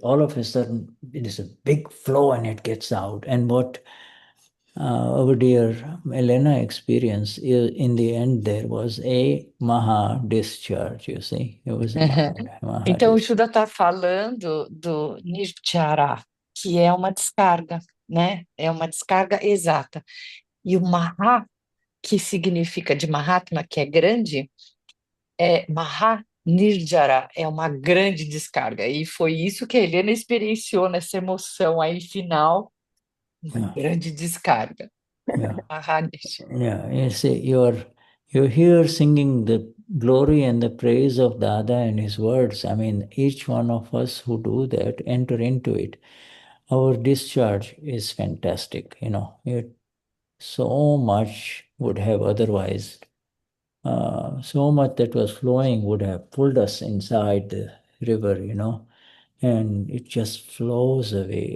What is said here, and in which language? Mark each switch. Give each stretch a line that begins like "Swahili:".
English: All of a sudden, it is a big flow and it gets out. And what our dear Helena experienced, in the end, there was a maha discharge, you see. It was a maha
Portuguese: Então, o
English: discharge.
Portuguese: Shuddha está falando do Nijat, que é uma descarga, né? É uma descarga exata. E o Maha, que significa de Mahatma, que é grande, é Maha Nirjara, é uma grande descarga. E foi isso que a Helena experienciou nessa emoção aí final, uma grande descarga. Maha Nirjara.
English: Yeah, you see, you're here singing the glory and the praise of Dada and his words. I mean, each one of us who do that, enter into it. Our discharge is fantastic, so much would have otherwise, so much that was flowing would have pulled us inside the river, and it just flows away.